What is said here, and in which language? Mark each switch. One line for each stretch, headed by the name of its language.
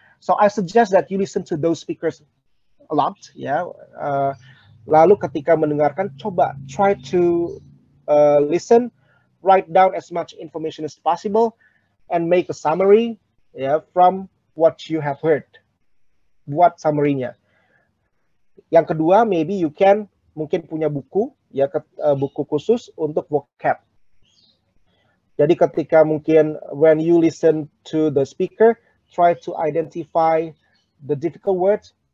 English: So I suggest that you listen to those speakers a lot, ya.
Indonesian: Lalu ketika mendengarkan, coba
English: try to listen, write down as much information as possible, and make a summary, ya, from what you have heard.
Indonesian: Buat summary-nya. Yang kedua,
English: maybe you can
Indonesian: mungkin punya buku, ya, buku khusus untuk vocab. Jadi ketika mungkin
English: when you listen to the speaker, try to identify the difficult words.